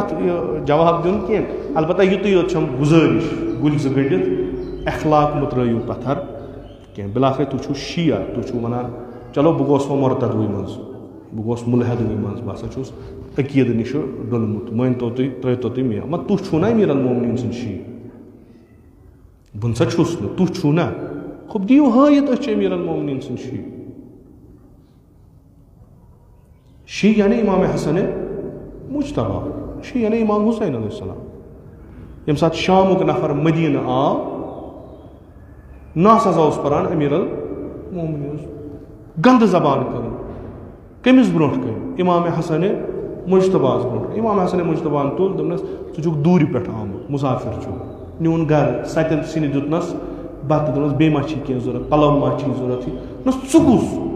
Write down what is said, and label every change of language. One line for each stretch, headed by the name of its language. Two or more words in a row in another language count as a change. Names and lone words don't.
Kashmiri: اتھ جواب دیُن کینٛہہ البتہ یُتُے یوت چھم گُزٲرِش گُلۍ زٕ گٔڑِتھ اخلاق مہٕ ترٲیِو پتھر کینٛہہ بِلاخٕر تُہۍ چھُو شِیعہ تُہۍ چھُو ونان چلو بہٕ گوس وۄنۍ مرتدوٕے منٛز بہٕ گوس مُلحدوٕے منٛز بہٕ ہسا چھُس عقیدٕ نِشہِ ڈوٚلمُت مٲنۍتو تُہۍ ترٲیتو تُہۍ مےٚ مگر تُہۍ چھُو نا امیر المومنین سٕنٛدۍ شِیعہ بہٕ نسا چھُس نہٕ تُہۍ چھُو نا خب دِیِو ہٲیِتھ أسۍ چھِ امیر المومنین سٕنٛدۍ شِیعہ شیعہ یعنی امام حسن مجتبیٰ شیعہ یعنی امام حسین
Arabic: علیہ السلام
Kashmiri: ییٚمہِ ساتہٕ شامُک نفر مدیٖنہٕ آو نہ ہسا اوس پران امیر المومنین اوس گندٕ زبان کران کٔمِس برونٛٹھ کٔنۍ امام حسن مجتبیٰ برونٛٹھ امام حسن مجتبیٰ تُل دوٚپنس ژٕ چھُکھ دوٗرِ پٮ۪ٹھ آمُت مُسافر چھُکھ نیوٗن گرٕ سَتٮ۪ن سِنہِ دیُتنس بتہٕ دوٚپنس بیٚیہِ ما چھی کینٛہہ ضوٚرتھ پلو ما چھی ضوٚرتھ دوٚپنس ژٕ کُس